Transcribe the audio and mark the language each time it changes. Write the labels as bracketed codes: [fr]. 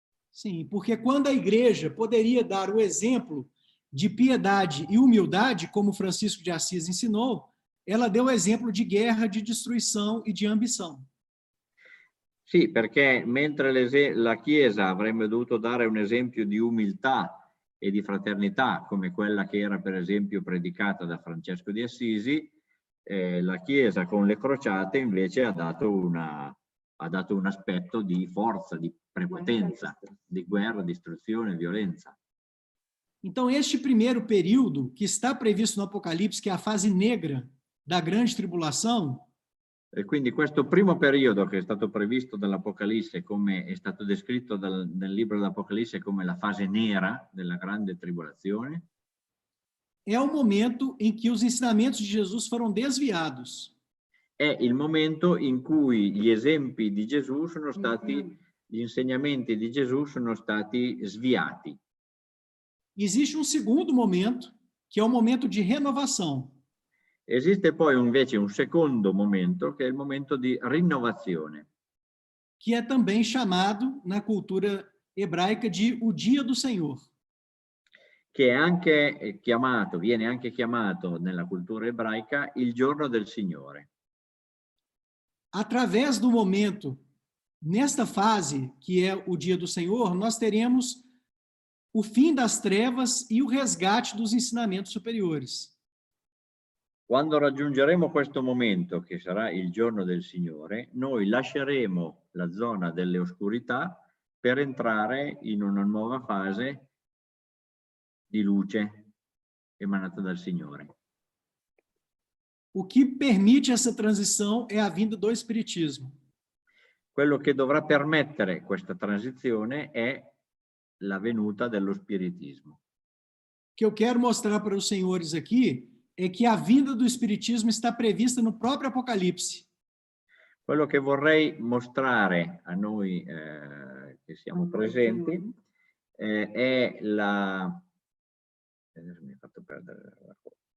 [pt] Sim, porque quando a igreja poderia dar o exemplo de piedade e humildade, como Francisco de Assis ensinou, ela deu o exemplo de guerra, de destruição e de ambição. [it] Sì, perché mentre la Chiesa avrebbe dovuto dare un esempio di umiltà e di fraternità, come quella che era per esempio predicata da Francesco di Assisi, la Chiesa con le crociate invece ha dato un aspetto di forza, di prepotenza, di guerra, distruzione, violenza. [pt] Então, este primeiro período, que está previsto no Apocalipse, que é a fase negra da grande tribulação, [it] e quindi questo primo periodo che è stato previsto dall'Apocalisse, come è stato descritto nel libro dell'Apocalisse come la fase nera della grande tribolazione, [pt] é o momento em que os ensinamentos de Jesus foram desviados. [it] È il momento in cui gli esempi di Gesù sono stati, gli insegnamenti di Gesù sono stati sviati. [pt] Existe um segundo momento, que é o momento de renovação. [it] Esiste poi invece un secondo momento, che è il momento di rinnovazione. [pt] Que é também chamado, na cultura hebraica, de o dia do Senhor. [it] Che è anche chiamato, viene anche chiamato nella cultura ebraica il giorno del Signore. [pt] Através do momento, nesta fase, que é o dia do Senhor, nós teremos o fim das trevas e o resgate dos ensinamentos superiores. [it] Quando raggiungeremo questo momento, che sarà il giorno del Signore, noi lasceremo la zona delle oscurità per entrare in una nuova fase di luce emanata dal Signore. [pt] O que permite essa transição é a vinda do Espiritismo. [it] Quello che dovrà permettere questa transizione è la venuta dello spiritismo. [pt] O que eu quero mostrar para os senhores aqui é que a vinda do Espiritismo está prevista no próprio Apocalipse. [it] Quello che vorrei mostrare a noi che siamo presenti è la... mi ha fatto perdere la cosa.